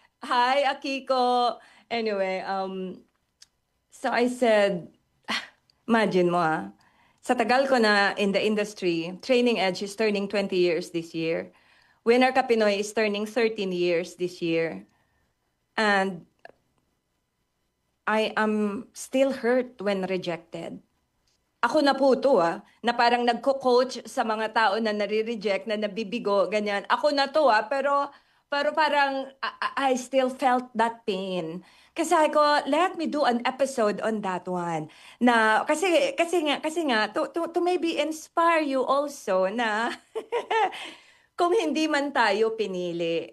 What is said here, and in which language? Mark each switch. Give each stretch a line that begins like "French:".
English: Hi, Akiko. Anyway, so I said,
Filipino: imagine mo sa tagal ko na
English: in the industry, Training Edge is turning 20 years this year. Winner Ka Pinoy is turning 13 years this year. And I am still hurt when rejected.
Filipino: Ako na po to na parang nagko-coach sa mga tao na nare-reject, na nabibigo, ganyan. Ako na to pero parang
English: I still felt that pain.
Filipino: Kasi ko,
English: let me do an episode on that one.
Filipino: Na kasi nga
English: to maybe inspire you also
Filipino: na kung hindi man tayo pinili.